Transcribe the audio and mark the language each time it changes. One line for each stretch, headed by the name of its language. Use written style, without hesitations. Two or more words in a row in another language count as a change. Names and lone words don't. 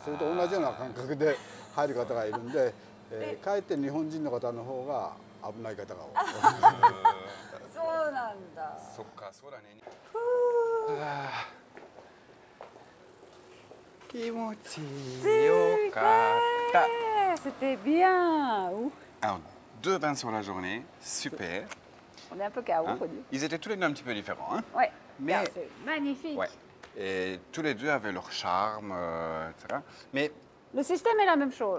Japanese: それと同じような感覚で入る方がいるんで、かえって日本人の方の方が危ない方が多い。そうなんだ。そっか、そうだね。気持ちよかった。
French: C'était bien. Alors, 2 bains sur la journée, super. On est un peu KO. Ils étaient tous les deux un petit peu différents. Hein? Ouais. Mais c'est magnifique. Ouais. Et tous les deux avaient leur charme, etc. Mais le système est la même chose.